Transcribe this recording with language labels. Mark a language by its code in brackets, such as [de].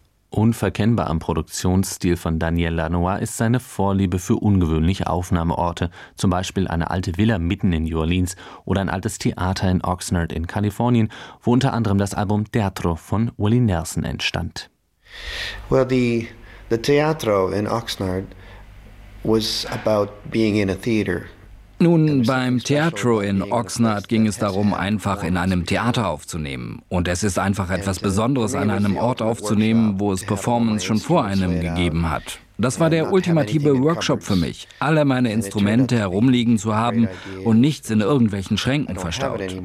[de] Unverkennbar am Produktionsstil von Daniel Lanois ist seine Vorliebe für ungewöhnliche Aufnahmeorte, zum Beispiel eine alte Villa mitten in New Orleans oder ein altes Theater in Oxnard in Kalifornien, wo unter anderem das Album Teatro von Willie Nelson entstand. [en] Well, the Teatro in Oxnard was about being in a theater. [de] Nun, beim Teatro in Oxnard ging es darum, einfach in einem Theater aufzunehmen. Und es ist einfach etwas Besonderes, an einem Ort aufzunehmen, wo es Performance schon vor einem gegeben hat. Das war der ultimative Workshop für mich, alle meine Instrumente herumliegen zu haben und nichts in irgendwelchen Schränken verstaut.